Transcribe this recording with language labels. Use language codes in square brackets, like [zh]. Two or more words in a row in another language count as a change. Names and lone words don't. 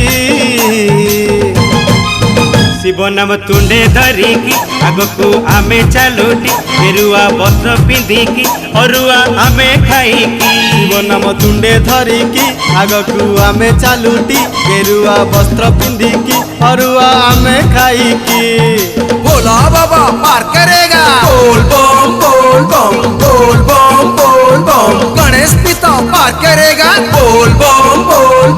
[or] ଶିବ ନାମ ତୁଣ୍ଡେ ଧରିକି ଆଗକୁ ଆମେ ଚାଲୁଟି ଗେରୁଆ ବସ୍ତ୍ର ପିନ୍ଧିକି ଅରୁଆ ଆମେ ଖାଇକି। ଶିବ ନାମ ତୁଣ୍ଡେ ଧରିକି ଆଗକୁ ଆମେ ଚାଲୁଟି ଗେରୁଆ ବସ୍ତ୍ର ପିନ୍ଧିକି ଅରୁଆ ଆମେ ଖାଇକି। [hi] भोला बाबा पार करेगा बोल बम बोल बम बोल बम बोल बम। गणेश पिता पार करेगा बोल बम बोल